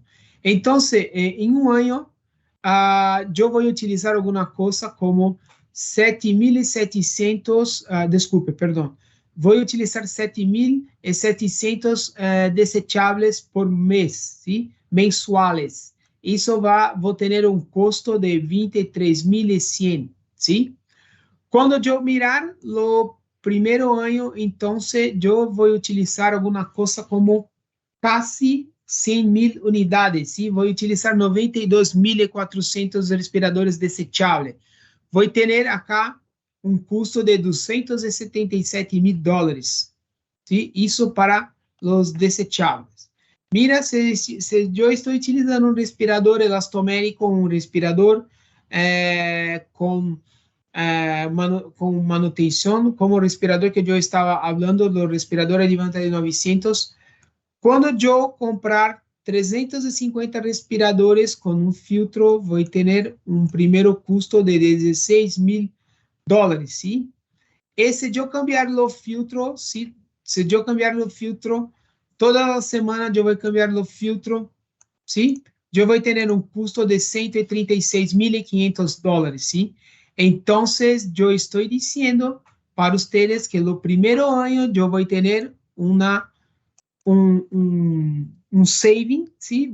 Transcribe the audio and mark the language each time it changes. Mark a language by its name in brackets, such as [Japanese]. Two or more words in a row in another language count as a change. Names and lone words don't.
[Spanish] Entonces, en un año, yo voy a utilizar alguna cosa como 7.700, disculpe, perdón, voy a utilizar 7.700 desechables por mes, ¿sí? Mensuales. [Portuguese] Isso vou ter um custo de 23.100, ¿sí? Quando eu mirar o primeiro ano, então, eu vou utilizar alguma coisa como casi 100.000 unidades, ¿sí? Vou utilizar 92.400 respiradores desechables. Vou ter acá um custo de $277.000, ¿sí? Isso para os desechables. [Spanish] Mira, se yo estoy utilizando un respirador elastomérico, un respirador con manutención, como respirador que yo estaba hablando, del respirador Advanta de 900, cuando yo comprar 350 respiradores con un filtro, voy a tener un primero costo de $16.000, ¿sí? [Portuguese] E se eu cambiar o filtro, se eu cambiar o filtro, toda semana eu vou cambiar o filtro, sim? Eu vou ter um custo de $136.500, sim? Então, eu estou dizendo para vocês que no primeiro ano eu vou ter um saving, sim?